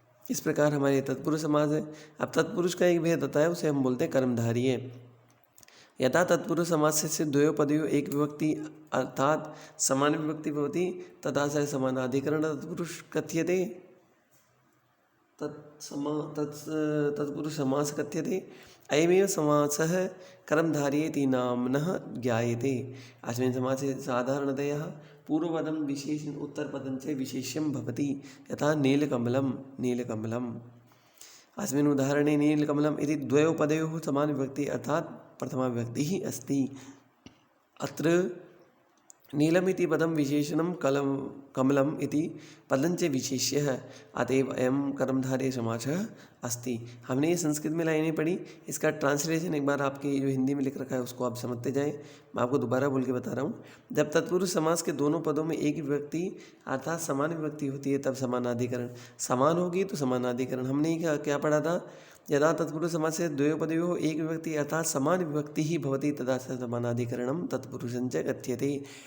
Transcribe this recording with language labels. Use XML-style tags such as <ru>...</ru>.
<hi>इस प्रकार हमारे तत्पुरुष समास है। अब तत्पुरुष का एक भेद होता है, उसे हम बोलते हैं कर्मधारय।</hi> <sa>यथा तत्पुरुष समास से द्वयो पदयो एक विभक्ति अर्थात समान विभक्ति भवति, तथा स समानाधिकरण तत्पुरुष कथ्यते। तत्पुरुष समास कथ्यते। अयमेव समासः कर्मधारयेति नाम्नः ज्ञायते। अस्मिन् समासे साधारणतया पूर्वपदं विशेषण उत्तरपदं च विशेष्यं भवति। यथा नीलकमलं, नीलकमलम्। अस्मिन् उदाहरणे नीलकमलम् इति द्वयोः पदयोः समान विभक्ति अर्थात प्रथमा विभक्ति ही अस्ति। अत्र नीलम इति पदम विशेषणम कमलम इति पदंच विशेष्यः, अतएव अयम कर्मधारय समासः अस्ति।</sa> <hi>हमने ये संस्कृत में लाइनें पढ़ी, इसका ट्रांसलेशन एक बार आपके जो हिंदी में लिख रखा है उसको आप समझते जाएं। मैं आपको दोबारा बोल के बता रहा हूँ। जब तत्पुरुष समास के दोनों पदों में एक विभक्ति अर्थात समान विभक्ति होती है, तब समानाधिकरण। समान होगी तो समानाधिकरण। हमने क्या पढ़ा था?</hi> <sa>यदा तत्पुरुष समास से द्वयो पदयोः एक विभक्ति अर्थात समान विभक्ति ही भवति, तदा समानाधिकरणम तत्पुरुषं च कथ्यते।</sa>